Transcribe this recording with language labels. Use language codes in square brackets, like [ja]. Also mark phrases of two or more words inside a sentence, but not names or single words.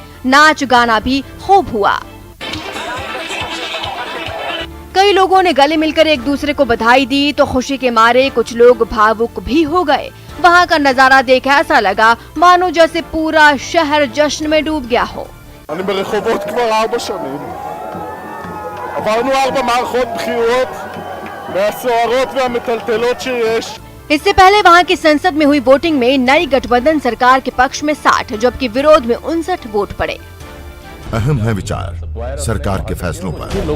[hi] नाच गाना भी खूब हुआ। कई लोगों ने गले मिलकर एक दूसरे को बधाई दी तो खुशी के मारे कुछ लोग भावुक भी हो गए। वहां का नजारा देख ऐसा लगा मानो जैसे पूरा शहर जश्न में डूब गया हो। [he] אני ברחובות כבר 4 שנים. עברנו 4 מערכות בחירות מהסוערות והמטלטלות שיש. [hi] इससे पहले वहां की संसद में हुई वोटिंग में नई गठबंधन सरकार के पक्ष में 60 जबकि विरोध में 59 वोट पड़े। अहम है विचार सरकार के फैसलों पर।